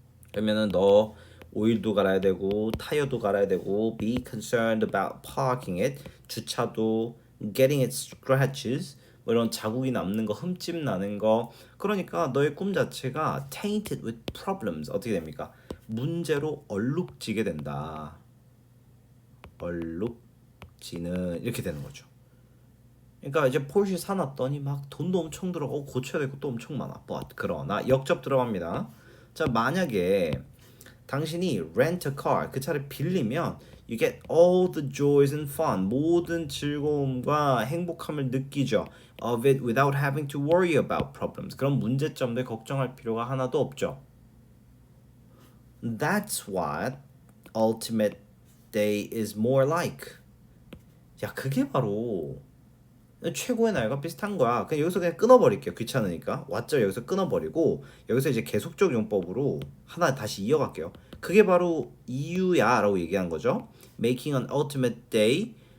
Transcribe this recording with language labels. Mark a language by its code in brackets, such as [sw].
[ko] 그러면은 너 오일도 갈아야 되고 타이어도 갈아야 되고 [en] be concerned about parking it [ko] 주차도 [en] getting its scratches [ko] 뭐 이런 자국이 남는 거 흠집 나는 거 그러니까 너의 꿈 자체가 [en] tainted with problems [ko] 어떻게 됩니까? 문제로 얼룩지게 된다. 얼룩지는 이렇게 되는 거죠. 그러니까 이제 포르쉐 사놨더니 막 돈도 엄청 들어가고 고쳐야 되고 또 엄청 많아. But 그러나 역접 들어갑니다. 자 만약에 당신이 [en] rent a car [ko] 그 차를 빌리면 [en] you get all the joys and fun [ko] 모든 즐거움과 행복함을 느끼죠 [en] of it without having to worry about problems [ko] 그런 문제점들 걱정할 필요가 하나도 없죠. [en] That's what ultimate day is more like. [ko] 야 그게 바로 최고의 날과 비슷한 거야. 그냥 여기서 그냥 끊어버릴게요. 귀찮으니까. 왓절 여기서 끊어버리고 여기서 이제 계속적 용법으로 하나 다시 이어갈게요. 그게 바로 이유야라고 얘기한 거죠. [en] Making an ultimate day.